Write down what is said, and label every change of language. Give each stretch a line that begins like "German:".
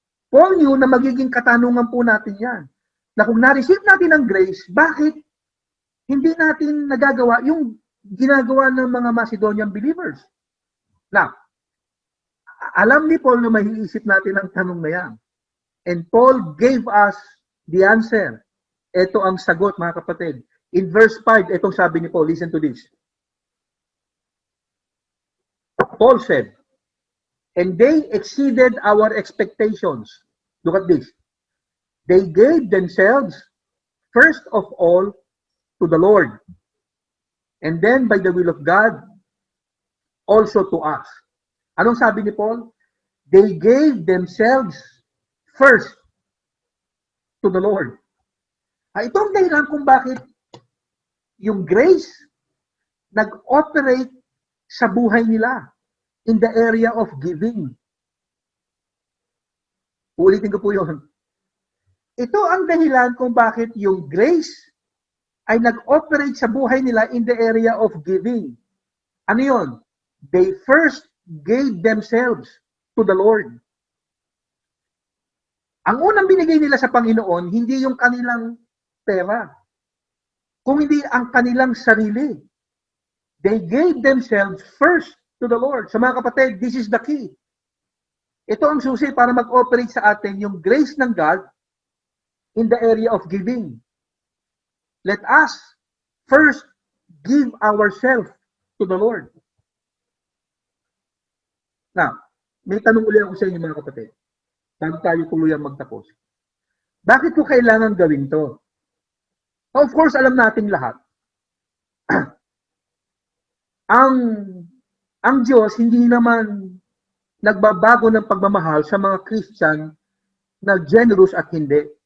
Filipino: Paul knew na magiging katanungan po natin yan. Na kung na-receive natin ang grace, bakit hindi natin nagagawa yung ginagawa ng mga Macedonian believers? Now, alam ni Paul na maiisip natin ang tanong na yan.
English: And Paul gave us the answer.
Filipino: Ito ang sagot, mga kapatid. In verse 5, itong sabi ni Paul,
English: listen to this. Paul said, and they exceeded our expectations. Look at this. They gave themselves, first of all, to the Lord. And then, by the will of God, also to us.
Filipino: Anong sabi ni Paul?
English: They gave themselves first to the Lord.
Filipino: Ito ang dahilan kung bakit yung grace nag-operate sa buhay nila
English: in the area of giving.
Filipino: Ulitin ko po yun. Ito ang dahilan kung bakit yung grace ay nag-operate sa buhay nila
English: in the area of giving.
Filipino: Ano yun?
English: They first gave themselves to the Lord.
Filipino: Ang unang binigay nila sa Panginoon, hindi yung kanilang pera, kung hindi ang kanilang sarili.
English: They gave themselves first to the Lord. So
Filipino: mga kapatid,
English: this is the key.
Filipino: Ito ang susi para mag-operate sa atin yung grace ng God
English: in the area of giving. Let us first give ourselves to the Lord.
Filipino: Now, may tanong ulit ako sa inyo mga kapatid. Bago tayo tuluyang magtapos. Bakit ko kailangan gawin to?
English: Of course,
Filipino: alam natin lahat. ang Diyos hindi naman nagbabago ng pagmamahal sa mga Christian na generous at hindi.